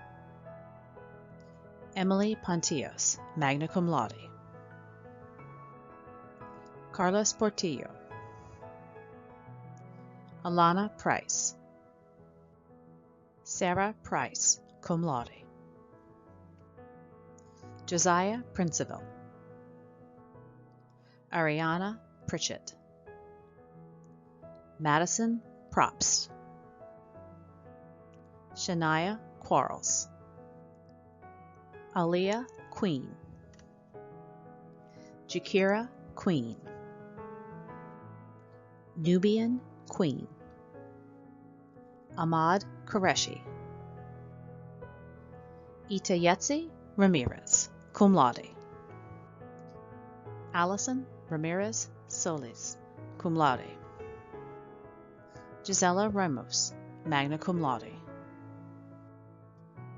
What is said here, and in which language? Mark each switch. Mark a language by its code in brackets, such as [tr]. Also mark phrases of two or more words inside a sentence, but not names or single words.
[en] Emily Pontillos, [la] magna cum laude. [en] Carlos Portillo. Alana Price. Sarah Price, [la] cum laude. [en] Josiah Principal. Ariana Pritchett. Madison Propst. Shania Quarles. Aaliyah Queen. Jakira Queen. Nubian Queen. Ahmad Qureshi. Itayetsi Ramirez, [la] cum laude. [en] Allison Ramirez Solis, [la] cum laude. [en] Gisela Ramos, [la] magna cum laude.